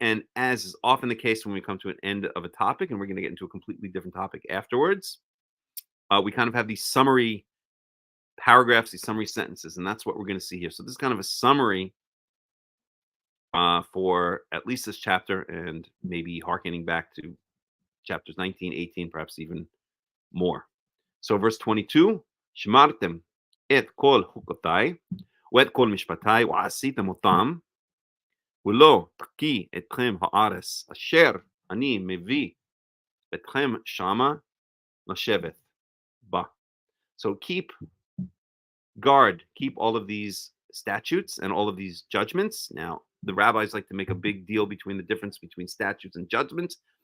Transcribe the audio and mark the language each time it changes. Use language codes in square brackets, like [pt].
[en] And as is often the case when we come to an end of a topic, and we're going to get into a completely different topic afterwards, we kind of have these summary paragraphs, these summary sentences, and that's what we're going to see here. So this is kind of a summary for at least this chapter, and maybe hearkening back to chapters 19, 18, perhaps even more. So verse 22, [he] Shmartem et kol hukotai, ואת כל משפטי ועשיתם אותם, ולא תקיא אתכם הארץ אשר אני מביא אתכם שמה לשבת בה. [en] So keep all of these statutes and all of these judgments. Now, the rabbis like to make a big deal between the difference between statutes and judgments.